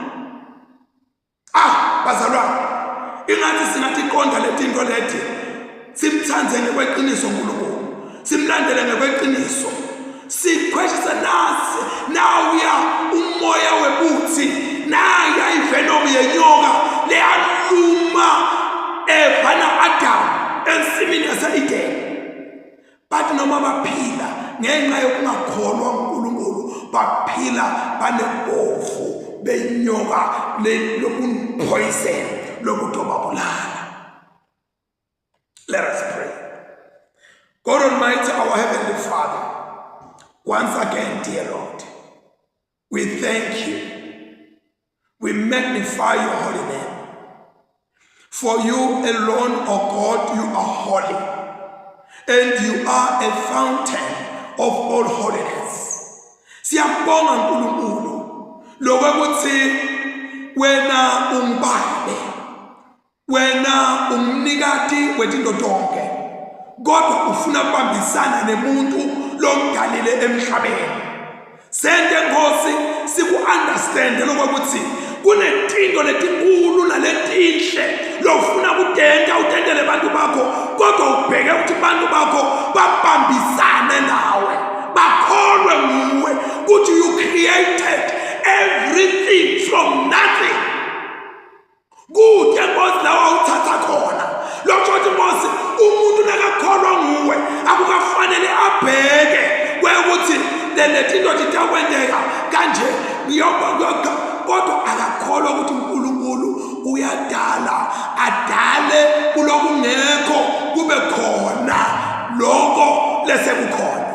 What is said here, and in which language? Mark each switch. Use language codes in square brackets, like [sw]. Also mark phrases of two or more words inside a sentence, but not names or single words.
[ss] Bazalwane, ingathi singathi iqonda letinto leti simthanze ngekweqiniso uNkulunkulu, simlandele ngekweqiniso, sikhweshisa nasi nawuya umoya webuthi naya ivenom yenyoka leyaluma evana Adam ensimini yase-Edeni. Bathi noma baphila ngenxa yokungakholwa uNkulunkulu baphila banebovu benyoka lokupoison lokudobabulala. [en] Let us pray. God Almighty, our Heavenly Father, once again, dear Lord, we thank you. We magnify your holy name. For you alone, O God, you are holy, and you are a fountain of all holiness. [ss] Siyabonga uNkulunkulu lokuthi wena ungibambe, wena umnikati wezinto zonke, kodwa ufuna ukubambisana nemuntu lomdalile emhlabeni. Sente Nkosi siku-understand lokuthi kunezinto letinkulu naletinhle lofuna ukudenta utentele abantu bakho, kodwa ubheke ukuthi abantu bakho babambisane nawe, bakholwe nguwe ukuthi [en] you created everything from nothing. [ss] Kude Nkosi lawa uthatha khona lokho ukuthi Nkosi umuntu nakakholwa nguwe akukafanele abheke kwekuthi lezinto zitakwendeka kanje kodwa akakholwa ukuthi uNkulunkulu uyadala, adale kulokungekho kube khona lokho lesekukhona.